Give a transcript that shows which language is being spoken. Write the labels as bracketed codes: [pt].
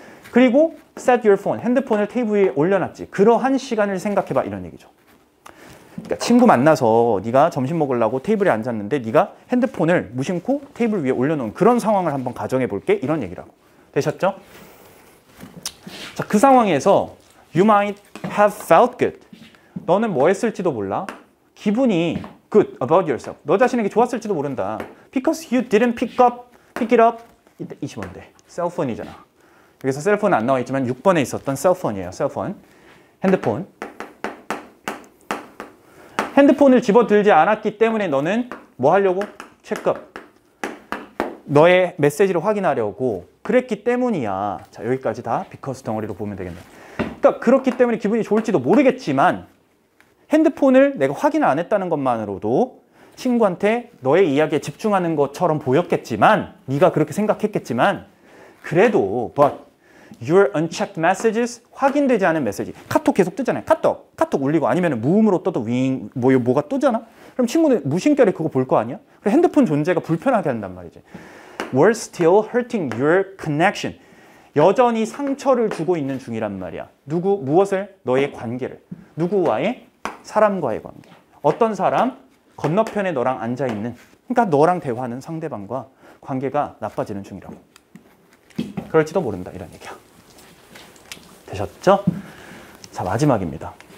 [ko] 그리고 [en] set your phone, [ko] 핸드폰을 테이블 위에 올려놨지. 그러한 시간을 생각해봐 이런 얘기죠. 그러니까 친구 만나서 네가 점심 먹으려고 테이블에 앉았는데 네가 핸드폰을 무심코 테이블 위에 올려놓은 그런 상황을 한번 가정해 볼게 이런 얘기라고. 되셨죠? 자, 그 상황에서 [en] You might have felt good. [ko] 너는 뭐 했을지도 몰라. 기분이 [en] good about yourself. [ko] 너 자신에게 좋았을지도 모른다. [en] Because you didn't pick it up. [ko] 이때 20번인데 셀폰이잖아. 여기서 셀폰은 안 나와 있지만 6번에 있었던 셀폰이에요. 셀폰. 핸드폰. 핸드폰을 집어들지 않았기 때문에 너는 뭐 하려고? 체크업. 너의 메시지를 확인하려고 그랬기 때문이야. 자, 여기까지 다 because 덩어리로 보면 되겠네. 그러니까 그렇기 때문에 기분이 좋을지도 모르겠지만 핸드폰을 내가 확인을 안 했다는 것만으로도 친구한테 너의 이야기에 집중하는 것처럼 보였겠지만 네가 그렇게 생각했겠지만 그래도 [en] but your unchecked messages [ko] 확인되지 않은 메시지 카톡 계속 뜨잖아요. 카톡 울리고 아니면 무음으로 떠도 윙 뭐가 뜨잖아. 그럼 친구는 무심결에 그거 볼 거 아니야? 그래서 핸드폰 존재가 불편하게 한단 말이지. [en] were still hurting your connection. [ko] 여전히 상처를 주고 있는 중이란 말이야. 무엇을? 너의 관계를. 누구와의? 사람과의 관계. 어떤 사람? 건너편에 너랑 앉아있는. 그러니까 너랑 대화하는 상대방과 관계가 나빠지는 중이라고. 그럴지도 모른다 이런 얘기야. 되셨죠? 자, 마지막입니다.